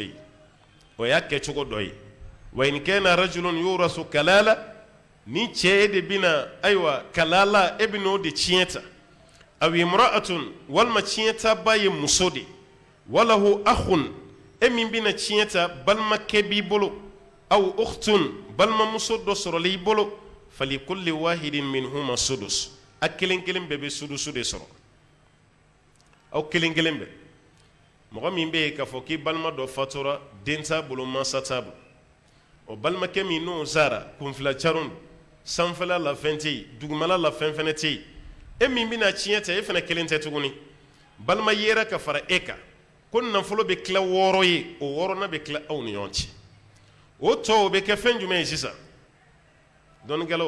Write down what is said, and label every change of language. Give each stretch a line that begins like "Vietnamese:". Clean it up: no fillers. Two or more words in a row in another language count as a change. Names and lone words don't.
Bambara: yen o y'a kɛcogo dɔ ye
Arabic: وإن كان رجل يورث كلالة
Bambara: ni cɛ e de bɛna ayiwa kalala e bɛ n'o de tiɲɛ ta
Arabic: أو امرأة
Bambara: walima tiɲɛ ta ba ye muso de
Arabic: وله أخ
Bambara: e min bɛna tiɲɛ ta balimakɛ b'i bolo
Arabic: أو أخت
Bambara: balimamuso dɔ sɔrɔla i bolo
Arabic: فلكل واحد منهما السدس
Bambara: a kelen kelen bɛɛ bɛ sudusu de sɔrɔ aw kelen kelen bɛɛ mɔgɔ min bɛ yen k'a fɔ k'i balima dɔ fatura den t'a bolo mansa t'a bolo o balimakɛ min n'o sara kunfilacaron don sanfɛla la fɛn tɛ yen dugumala la fɛn fɛnɛ tɛ yen e min bɛna tiɲɛ ta e fana kelen tɛ tuguni balima yera ka fara e kan ko nafolo bɛ tila 6 ye o 6nan bɛ tila aw ni ɲɔgɔn cɛ o tɔ o bɛ kɛ fɛn jumɛn ye sisan dɔnnikɛlaw